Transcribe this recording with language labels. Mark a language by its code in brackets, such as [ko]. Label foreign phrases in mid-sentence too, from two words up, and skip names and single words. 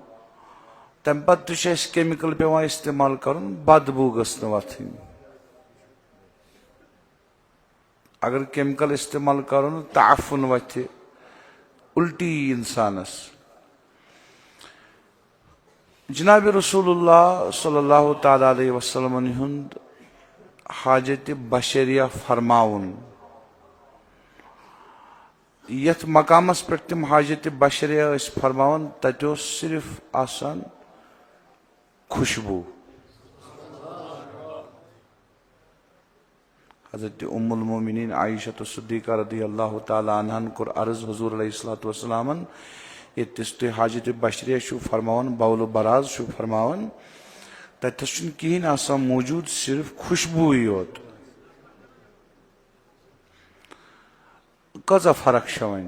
[ks] تمہِ پتہٕ تہِ چھُ اَسہِ کیمِکل پیٚوان استعمال کرُن، بدبوٗ گٔژھ نہٕ وتھٕنۍ. اگر کیمِکل استعمال کرو نہٕ تعفُن وتھِ، الٹی یی انسانس. جناب رسول اللہ [ar] صلی اللہ تعالیٰ علیہ وسلمن [ks] ہُنٛد حاجتِ بشریہ فرماوُن، یتھ مقامس پٮ۪ٹھ تِم حاجتِ بشریہ ٲسۍ فرماوان تتہِ اوس صرف آسان خوشبوٗ. حضرت ام المومنین عائشہ صدیقہ [ar] رضی اللہ تعالیٰ عنہن [ks] کوٚر عرض حضوٗر [ar] علیہ الصلوۃ والسلامن، [ks] ییٚتِس تُہۍ حاجتِ بشریہ چھِو فرماوان، بول و براز چھِو فرماوان، تتٮ۪س چھُنہٕ کِہینۍ آسان موٗجوٗد، صرف خوشبوٗوٕے یوت. کۭژاہ فرق چھےٚ وۄنۍ؟